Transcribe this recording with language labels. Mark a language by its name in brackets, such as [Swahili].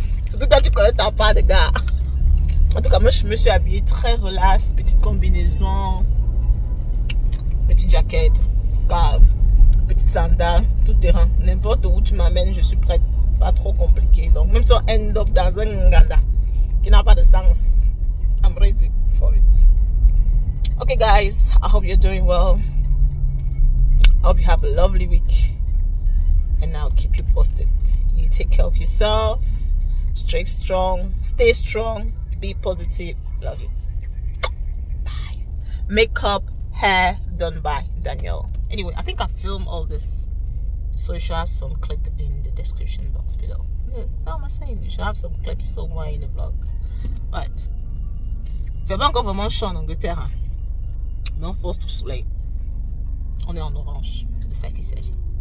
[French] Surtout quand tu connais ta part de gars. En tout cas, moi je me suis habillée très relax, petite combinaison, petite jaquette, scarf, petite sandale, tout terrain. N'importe où tu m'amènes, je suis prête. Pas trop compliqué. Donc même si on end up dans un Nganda qui n'a pas de sens, [English] I'm ready for it. Okay guys, I hope you're doing well. I hope you have a lovely week. And I'll keep you posted. You take care of yourself. Stay strong. Stay strong. Be positive. Love you. Bye. Makeup, hair done by Danielle. Anyway, I think I filmed all this. So you should have some clip in the description box below. How am I saying? You should have some clips somewhere in the vlog. Right. [French] Fais pas encore vraiment chaud en Angleterre. Hein? Mais on force tout soleil. On est en orange. C'est de ça qu'il s'agit.